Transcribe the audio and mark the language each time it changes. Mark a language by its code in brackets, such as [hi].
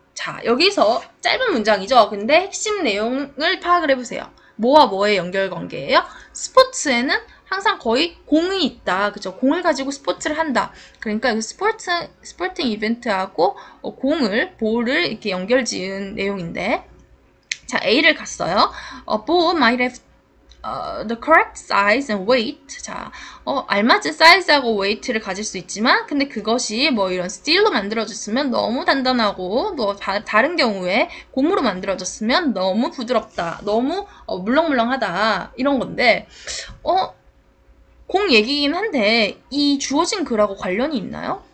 [ko] 자, 여기서 짧은 문장이죠. 근데 핵심 내용을 파악을 해보세요. 뭐와 뭐의 연결관계예요? 스포츠에는 항상 거의 공이 있다. 그죠? 공을 가지고 스포츠를 한다. 그러니까 스포팅 이벤트하고 볼을 이렇게 연결 지은 내용인데 자, A를 갔어요. [en] A ball might have the correct size and weight. [ko] 자, 알맞은 사이즈하고 웨이트를 가질 수 있지만, 근데 그것이 뭐 이런 스틸로 만들어졌으면 너무 단단하고, 또 다른 경우에 고무로 만들어졌으면 너무 부드럽다. 너무 물렁물렁하다. 이런 건데, 공 얘기긴 한데, 이 주어진 글하고 관련이 있나요?